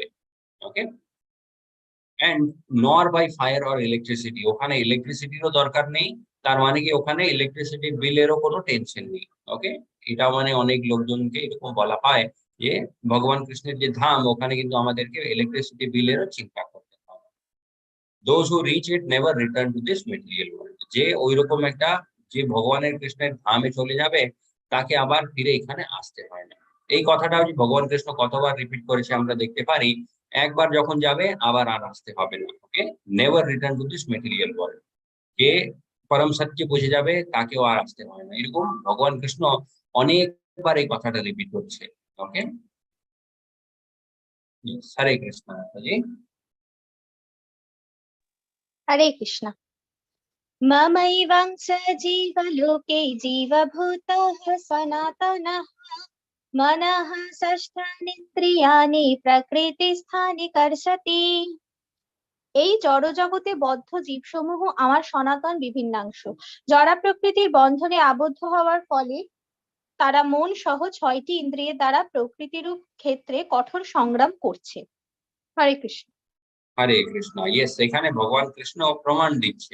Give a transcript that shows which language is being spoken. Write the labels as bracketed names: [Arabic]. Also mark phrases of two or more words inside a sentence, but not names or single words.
[Bangla] ওকে, [English] and nor by fire or electricity, [Bangla] ওখানে ইলেকট্রিসিটিরও দরকার নেই। তার মানে কি, ওখানে ইলেকট্রিসিটি বিলেরও কোনো টেনশন নেই। ওকে, এটা মানে অনেক লোকজনকে এরকম বলা হয় যে ভগবান কৃষ্ণের যে ধাম, ওখানে কিন্তু আমাদেরকে ইলেকট্রিসিটি বিলেরও চিন্তা করতে হবে। [English] those who reach it never return to this material world. [Bangla] যে ওইরকম একটা, যে ভগবানের কৃষ্ণের ধামে চলে যাবে, তাকে আবার ফিরে এখানে আসতে হয় না। এই কথাটাও যে ভগবান কৃষ্ণ কতবার রিপিট করেছে আমরা দেখতে পারি। একবার যখন যাবে, আবার আর আসতে হবে না। ওকে, [English] never return to this material world. [Bangla] কে পরম সত্য বুঝে যাবে, তাকেও আর আসতে হয় না। এরকম ভগবান কৃষ্ণ অনেকবার এই কথাটা রিপিট করছে। ওকে, হরে কৃষ্ণ জি। হরে কৃষ্ণ। [Sanskrit] ममैवं स जीवलोके जीवभूतः सनातनः मनः षष्ठानीन्द्रियाणि प्रकृतिस्थानि कर्षति। [Bangla] এই জড়জগতে বদ্ধ জীবসমূহ আমার সনাতন বিভিন্নাংশ। জড়া প্রকৃতির বন্ধনে আবদ্ধ হওয়ার ফলে তারা মন সহ 6টি ইন্দ্রিয়ের দ্বারা প্রকৃতিরূপ ক্ষেত্রে কঠোর সংগ্রাম করছে। হরে কৃষ্ণ। হরে কৃষ্ণ। ইয়েস, এখানে ভগবান কৃষ্ণ প্রমাণ দিচ্ছে।